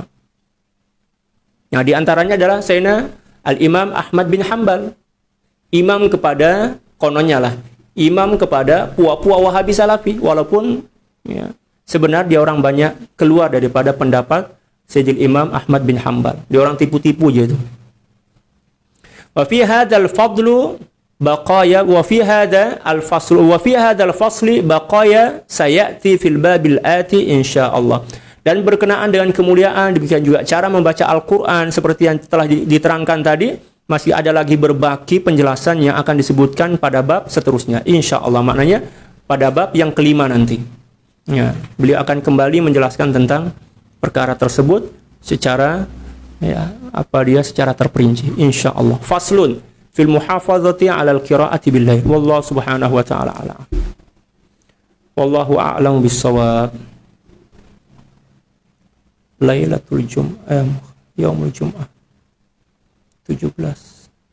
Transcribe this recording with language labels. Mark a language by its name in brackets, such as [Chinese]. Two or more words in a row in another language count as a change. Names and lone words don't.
[Malay] Nah, di antaranya adalah Sayyidina Al-Imam Ahmad bin Hanbal, imam kepada, kononnya lah, imam kepada puak-puak Wahabi Salafi, walaupun sebenarnya dia orang banyak keluar daripada pendapat Sayyidil Imam Ahmad bin Hanbal. Dia orang tipu-tipu je tu. [Arabic] وفي هذا الفضل بقايا وفي هذا الفصل بقايا سيأتي في الباب الآتي إن شاء الله. [Malay] Dan berkenaan dengan kemuliaan, demikian juga cara membaca Al-Quran seperti yang telah diterangkan tadi, masih ada lagi berbaki penjelasan yang akan disebutkan pada bab seterusnya insyaallah, maknanya pada bab yang kelima nanti. Beliau akan kembali menjelaskan tentang perkara tersebut secara secara terperinci insyaallah. [Arabic] فصل في المحافظة على القراءة بالليل. والله سبحانه وتعالى أعلم. والله أعلم بالصواب. ليلة الجمعة، يوم الجمعة 17.